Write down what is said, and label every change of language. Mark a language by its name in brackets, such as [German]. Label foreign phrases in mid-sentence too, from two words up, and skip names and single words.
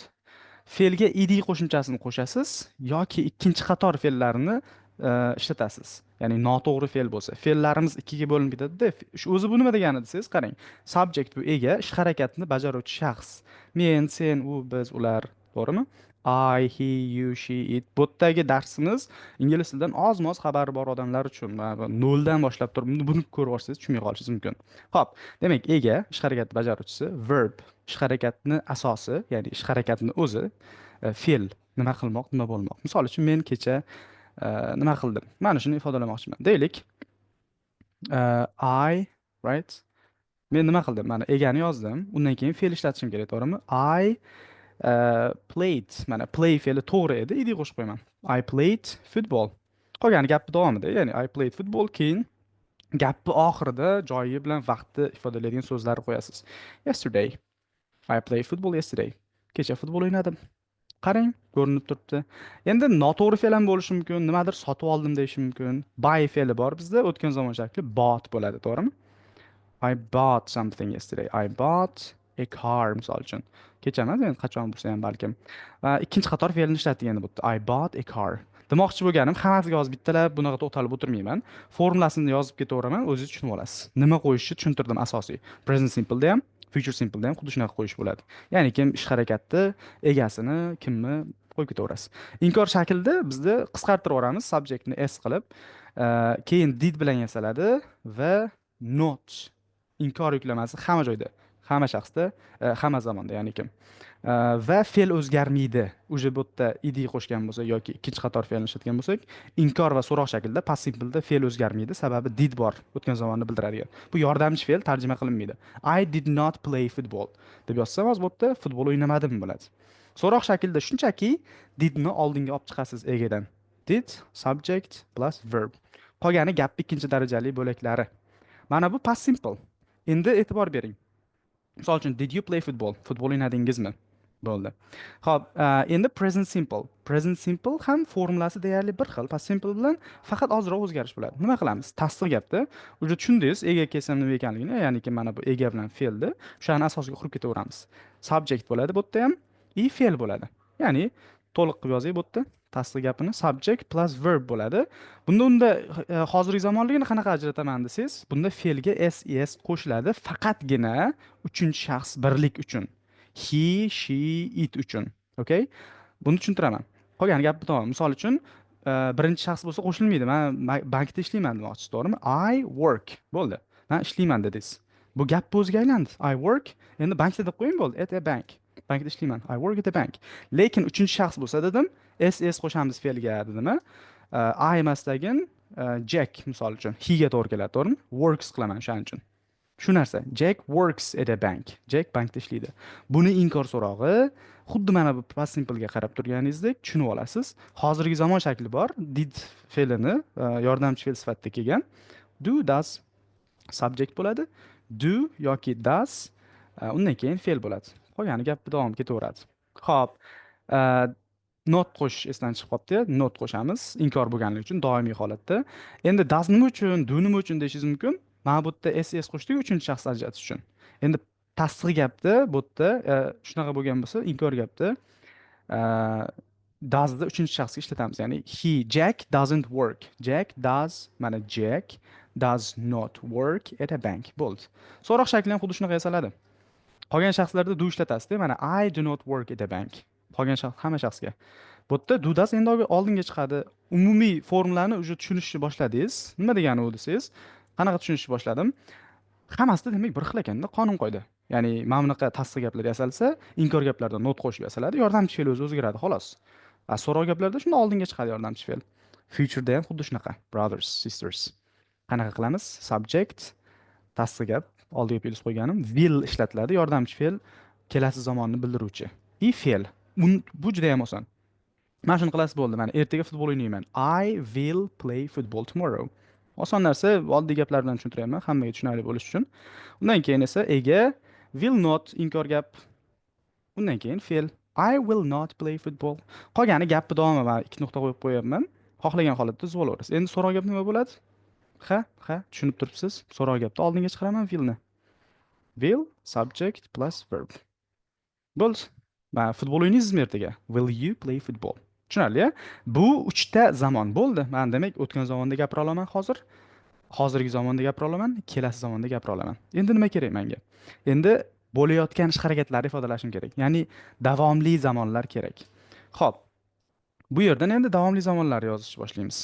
[Uzbek] Fe'lga ed qo'shimchasini qo'shasiz yoki ikkinchi qator fe'llarni ishlatasiz. Ya'ni noto'g'ri fe'l bo'lsa, fe'llarimiz ikkiga bo'linib ketadi-da. Shu o'zi bu nima degani desangiz, qarang. Subject bu ega, ish harakatini bajaruvchi shaxs. Men, sen, u, biz, ular To'g'rimi? [English] I, he, you, she, it. [Uzbek] Bu yerdagi darsimiz ingliz tilidan oz-moz xabari bor odamlar uchun. Noldan boshlab turib buni ko'rib olsangiz tushunmay qolishingiz mumkin. Xo'p, demak, ega ish harakati bajaruvchisi, verb ish harakatini asosi, ya'ni ish harakatini o'zi, fe'l nima qilmoq, nima bo'lmoq. Misol uchun men kecha nima qildim? Mana shuni ifodalamoqchiman. Deylik, [English] I, right? [Uzbek] Men nima qildim? Mana egani yozdim. Undan keyin fe'l ishlatishim kerak, to'g'rimi? [English] I played. [Uzbek] Mana play fe'li to'g'ri edi, ed qo'shib qo'yaman. [English] I played football. [Uzbek] Qolgani gapni davomida, ya'ni [English] I played football, [Uzbek] keyin gapni oxirida joyi bilan vaqtni ifodalaydigan so'zlarni qo'yasiz. [English] Yesterday. I played football yesterday. [Uzbek] Kecha futbol o'ynadim. Qarang, ko'rinib turibdi. Endi noto'g'ri fe'l ham bo'lishi mumkin, nimadir sotib oldim deyish mumkin. Buy fe'li bor bizda, o'tgan zamon shakli bought bo'ladi, to'g'rimi? [English] I bought something yesterday. I bought a car [Uzbek] misol uchun. Kecha emas, endi qachon bo'lsa ham balkim. Va ikkinchi qator fe'lni ishlatdik endi bu yerda. [English] I bought a car. [Uzbek] Demoqchi bo'lganim, hammasiga yozib bittalab bunaqa to'xtalib o'tirmayman. Formulasini yozib ketaveraman, o'zingiz tushunib olasiz. Nima qo'yishni tushuntirdim asosiy. [English] Present simple [Uzbek] da ham, [English] future simple [Uzbek] da ham xuddi shunaqa qo'yish bo'ladi. Ya'ni kim ish harakatni egasini, kimni qo'yib ketaverasiz. Inkor shaklda bizda qisqartirib yuboramiz subjectni s qilib, keyin did bilan yasaladi va not inkor yuklamasi hamma joyda, hamma shaxsda, hamma zamonda, ya'ni kim. Va fe'l o'zgarmaydi. Uje bu yerda id qo'shgan bo'lsa yoki ikkinchi qator fe'lni ishlatgan bo'lsak, inkor va so'roq shaklda [English] past simpleda [Uzbek] fe'l o'zgarmaydi, sababi did bor, o'tgan zamonni bildiradigan. Bu yordamchi fe'l tarjima qilinmaydi. [English] I did not play football [Uzbek] deb yozsam, hozir bu yerda futbol o'ynamadim bo'ladi. So'roq shaklda shunchaki didni oldinga olib chiqasiz egadan. [English] Did subject plus verb. [Uzbek] Qolgani gapning ikkinchi darajali bo'laklari. Mana bu [English] past simple. [Uzbek] Endi e'tibor bering. Misol uchun, [English] did you play football? [Uzbek] Futbol o'ynadingizmi? Bo'ldi. Xo'p, endi [English] present simple. Present simple [Uzbek] ham formulasi deyarli bir xil. [English] Past simple [Uzbek] bilan faqat ozroq o'zgarish bo'ladi. Nima qilamiz? Tasdiq gapda. Uje tushundingiz, ega kelsam nima ekanligini, ya'niki mana bu ega bilan fe'lni o'shani asosiga qurib ketaveramiz. Subject bo'ladi bu yerda ham, i fe'l bo'ladi. Ya'ni to'liq qilib yozing bu yerda. Tasdiq gapini [English] subject plus verb [Uzbek] bo'ladi. Unda hozirgi zamonligini qanaqa ajrataman desangiz, bunda fe'lga ses qo'shiladi, faqatgina uchinchi shaxs birlik uchun. [English] He, she, it [Uzbek] uchun. Okay? Buni tushuntiraman. Qolgan gap bitta. Misol uchun, birinchi shaxs bo'lsa qo'shilmaydi. Men bankda ishlayman demoqchisiz, to'g'rimi? [English] I work. [Uzbek] Bo'ldi. Men ishlayman dedingiz. Bu gap o'ziga aylandi. [English] I work. [Uzbek] Endi bankda deb qo'ying bo'ldi. [English] At a bank. [Uzbek] Bankda ishlayman. [English] I work at a bank. [Uzbek] Lekin uchinchi shaxs bo'lsa dedim, ss qo'shamiz fe'lga dedimmi? I emasdagin Jack misol uchun he ga to'g'ri keladi, to'g'rimi? Works qilaman shuning uchun. Shu narsa. [English] Jack works at a bank. [Uzbek] Jack bankda ishlaydi. Buni inkor so'rog'i xuddi mana bu [English] past simple [Uzbek] ga qarab turganingizdek tushunib olasiz. Hozirgi zamon shakli bor. Did fe'lini yordamchi fe'l sifatida kelgan. [English] Do, does subject bo'ladi. [Uzbek] Do yoki does undan keyin fe'l bo'ladi. Qolgani gap davom ketaveradi. Xo'p, not qo'shish esdan chiqib qolibdi. Not qo'shamiz inkor bo'lganligi uchun doimiy holatda. Endi does nima uchun, do nima uchun deyishingiz mumkin. Mana bu yerda ss qo'shdik uchinchi shaxs ajratish uchun. Endi tasdiq gapda bu yerda shunaqa bo'lgan bo'lsa, inkor gapda doesni uchinchi shaxsga ishlatamiz. [English] Ya'ni Jack doesn't work. Jack does, mana Jack does not work at a bank. [Uzbek] Bo'ldi. So'roq shakli ham xuddi shunaqa yasaladi. Qolgan shaxslarda do ishlatasiz-da. [English] Mana I do not work at a bank. [Uzbek] Qolgan shaxs hamma shaxsga. Bu yerda do does endi oldinga chiqadi. Umumiy formulani uje tushunishni boshladingiz. Nima degani u desangiz, qanaqa tushunishni boshladim? Hammasida demak bir xil ekanda, qonun qoida. Ya'ni mana bunaqa tasdiq gaplar yasalsa, inkor gaplarda not qo'shib yasaladi, yordamchi fe'l o'zi o'zgaradi, xolos. So'roq gaplarda shunda oldinga chiqadi yordamchi fe'l. Future'da ham xuddi shunaqa. [English] Brothers, sisters. [Uzbek] Qanaqa qilamiz? Subject, tasdiq gap, oldiga fe'l qo'yganim, will ishlatiladi, yordamchi fe'l kelasi zamonni bildiruvchi. I fe'l. Bu juda ham oson. Mana shuni qilasiz bo'ldi. Mana ertaga futbol o'ynayman. [English] I will play football tomorrow. [Uzbek] Oson narsa, oddiy gaplar bilan tushuntiryapman, hammaga tushunarli bo'lish uchun. Undan keyin esa ega [English] will not [Uzbek] inkor gap. Undan keyin fe'l [English] I will not play football. [Uzbek] Qolgani gapni davomi va ikki nuqta qo'yib qo'yapman. Xohlagan holatda yozib Endi so'roq gap nima bo'ladi? Ha, tushunib turibsiz. So'roq gapda oldinga chiqaraman willni. [English] Will subject plus verb. [Uzbek] Bo'ldi. Va futbol o'ynaysizmi ertaga? [English] Will you play football? [Uzbek] Tushunarli-a? Bu 3 ta zamon bo'ldi. Men demak o'tgan zamonda gapira olaman hozir. Hozirgi zamonda gapira olaman, kelasi zamonda gapira olaman. Endi nima kerak menga? Endi bo'layotgan ish harakatlarni ifodalashim kerak. Ya'ni davomli zamonlar kerak. Xo'p, bu yerdan endi davomli zamonlar yozishni boshlaymiz.